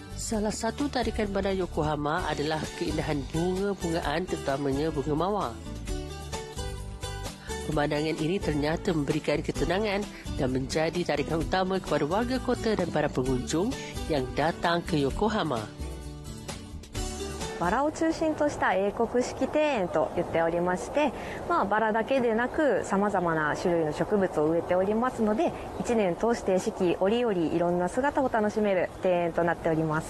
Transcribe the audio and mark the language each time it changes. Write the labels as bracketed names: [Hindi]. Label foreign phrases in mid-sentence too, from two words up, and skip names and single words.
[Malay] Salah satu tarikan bandar Yokohama adalah keindahan bunga-bungaan, terutamanya bunga mawar. Pemandangan ini ternyata memberikan ketenangan dan menjadi tarikan utama kepada warga kota dan para pengunjung yang datang ke Yokohama. [Japanese] バラを中心とした英国式庭園と言っておりまして、バラだけでなく様々な種類の植物を植えておりますので、1年通して四季折々いろんな姿を楽しめる庭園となっております。